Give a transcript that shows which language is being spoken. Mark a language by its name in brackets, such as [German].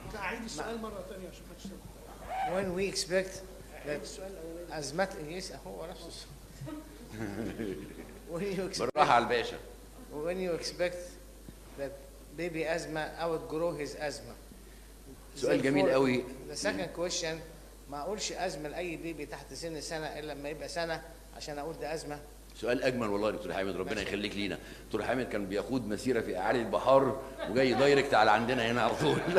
[Arabic] أعيد السؤال مرة ثانية عشان ما تشتغل. [English] When we expect that asthmatic [Arabic] هو نفس السؤال. بالراحة على الباشا. [English] When you expect that baby asthma outgrow his asthma. [Arabic] سؤال جميل قوي. [English] The second question: [Arabic] ما اقولش ازمه لاي بيبي تحت سن سنه الا لما يبقى سنه عشان اقول ده ازمه. سؤال اجمل والله يا دكتور حامد، ربنا يخليك لينا. دكتور حامد كان بيقود مسيره في اعالي البحار وجاي دايركت على عندنا هنا على طول.